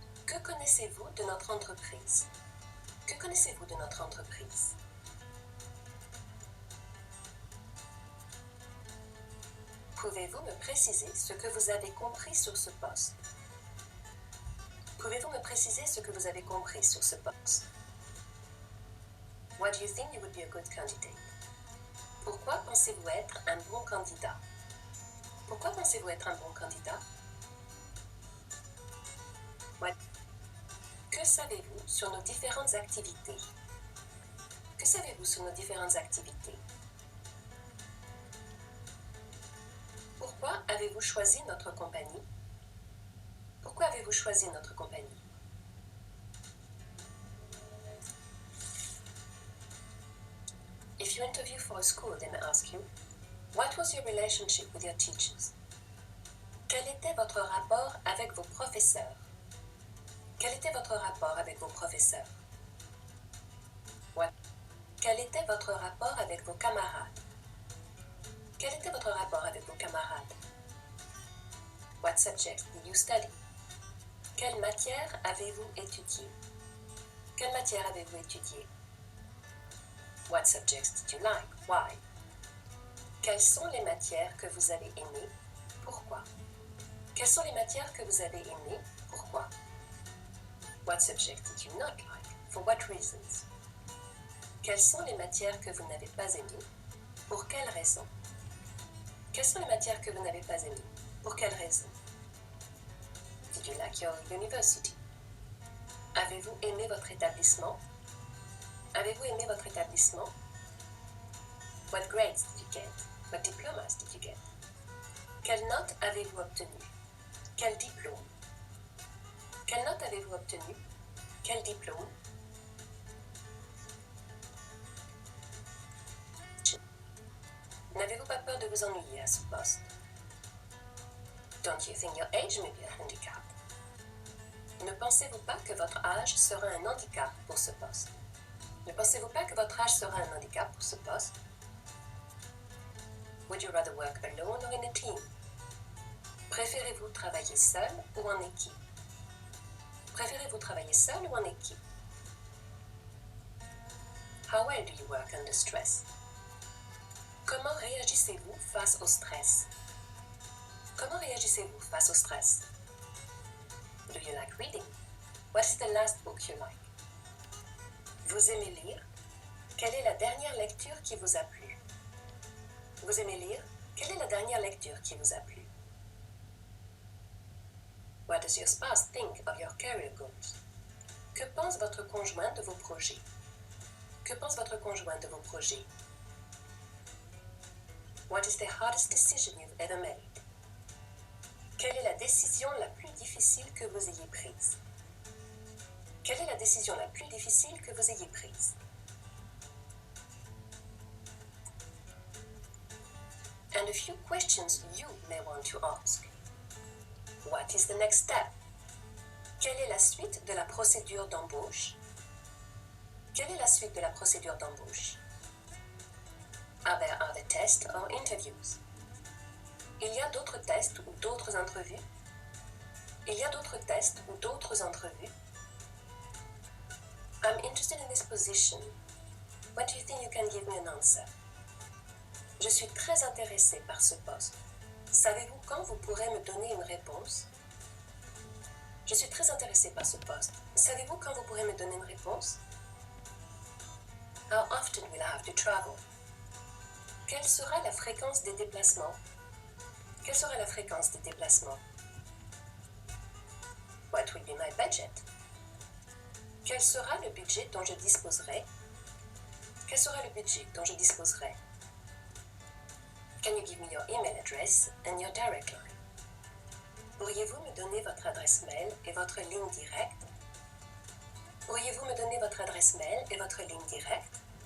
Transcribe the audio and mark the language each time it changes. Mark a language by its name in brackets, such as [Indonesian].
[French] Que connaissez-vous de notre entreprise? Que connaissez-vous de notre entreprise? Pouvez-vous me préciser ce que vous avez compris sur ce poste? Pouvez-vous me préciser ce que vous avez compris sur ce poste? [English] Why do you think you would be a good candidate? [French] Pourquoi pensez-vous être un bon candidat? Pourquoi pensez-vous être un bon candidat? Que savez-vous sur nos différentes activités? Que savez-vous sur nos différentes activités? Pourquoi avez-vous choisi notre compagnie? Pourquoi avez-vous choisi notre compagnie? [English] If you interview for a school, they may ask you, what was your relationship with your teachers? [French] Quel était votre rapport avec vos professeurs? Quel était votre rapport avec vos professeurs? Quel était votre rapport avec vos camarades? Quel était votre rapport avec vos camarades? [English] What subjects did you study? [French] Quelle matière avez-vous étudié? Quelle matière avez-vous étudié? [English] What subjects did you like? Why? [French] Quelles sont les matières que vous avez aimées? Pourquoi? Quelles sont les matières que vous avez aimées? Pourquoi? [English] What subjects did you not like? For what reasons? [French] Quelles sont les matières que vous n'avez pas aimées? Pour quelles raisons? Quelles sont les matières que vous n'avez pas aimées? Pour quelles raisons? [English] Did you like your university? [French] Avez-vous aimé votre établissement? Avez-vous aimé votre établissement? [English] What grades did you get? What diplomas did you get? [French] Quelle note avez-vous obtenue? Quel diplôme? Quelle note avez-vous obtenue? Quel diplôme? N'avez-vous pas peur de vous ennuyer à ce poste? [English] Don't you think your age may be a handicap? [French] Ne pensez-vous pas que votre âge sera un handicap pour ce poste? Ne pensez-vous pas que votre âge sera un handicap pour ce poste? [English] Would you rather work alone or in a team? [French] Préférez-vous travailler seul ou en équipe? Préférez-vous travailler seul ou en équipe? [English] How well do you work under stress? [French] Comment réagissez-vous face au stress? Comment réagissez-vous face au stress? [English] Do you like reading? What is the last book you like? [French] Vous aimez lire? Quelle est la dernière lecture qui vous a plu? Vous aimez lire? Quelle est la dernière lecture qui vous a plu? [English] What does your spouse think of your career goals? [French] Que pense votre conjoint de vos projets? Que pense votre conjoint de vos projets? [English] What is the hardest decision you've ever made? [French] Quelle est la décision la plus difficile que vous ayez prise? Quelle est la décision la plus difficile que vous ayez prise? [English] And a few questions you may want to ask. What is the next step? [French] Quelle est la suite de la procédure d'embauche? Quelle est la suite de la procédure d'embauche? [English] Are there other tests or interviews? [French] Il y a d'autres tests ou d'autres entrevues? Il y a d'autres tests ou d'autres entrevues? [English] I'm interested in this position. When do you think you can give me an answer? [French] Je suis très intéressée par ce poste. Savez-vous quand vous pourrez me donner une réponse? Je suis très intéressée par ce poste. Savez-vous quand vous pourrez me donner une réponse? [English] How often will I have to travel? [French] Quelle sera la fréquence des déplacements? Quelle sera la fréquence des déplacements? [English] What will be my budget? [French] Quel sera le budget dont je disposerai? Quel sera le budget dont je disposerai? [English] Can you give me your email address and your direct line? [French] Pourriez-vous me donner votre adresse mail et votre ligne directe? Pourriez-vous me donner votre adresse mail et votre ligne directe?